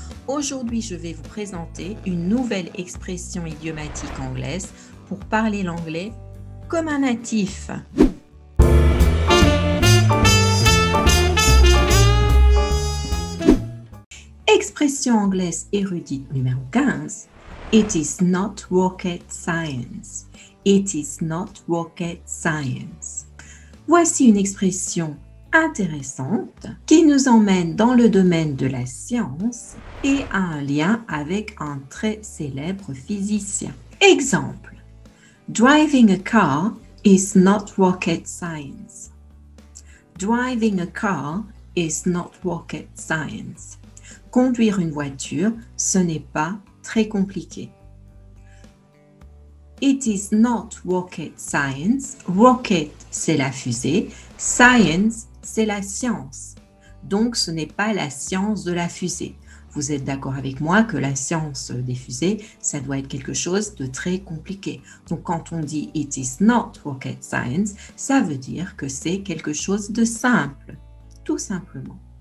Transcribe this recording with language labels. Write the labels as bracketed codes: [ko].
[fr] Aujourd'hui, je vais vous présenter une nouvelle expression idiomatique anglaise pour parler l'anglais comme un natif. Expression anglaise érudite numéro 15. [en] It is not rocket science. It is not rocket science. [fr] Voici une expression intéressante qui nous emmène dans le domaine de la science et a un lien avec un très célèbre physicien. [en] Exemple: Driving a car is not rocket science. Driving a car is not rocket science. [fr] Conduire une voiture, ce n'est pas très compliqué. [en] It is not rocket science. [fr] Rocket, c'est la fusée. Science, c'est la science. Donc, ce n'est pas la science de la fusée. Vous êtes d'accord avec moi que la science des fusées, ça doit être quelque chose de très compliqué. Donc, quand on dit [en] it is not rocket science, [fr] ça veut dire que c'est quelque chose de simple, tout simplement.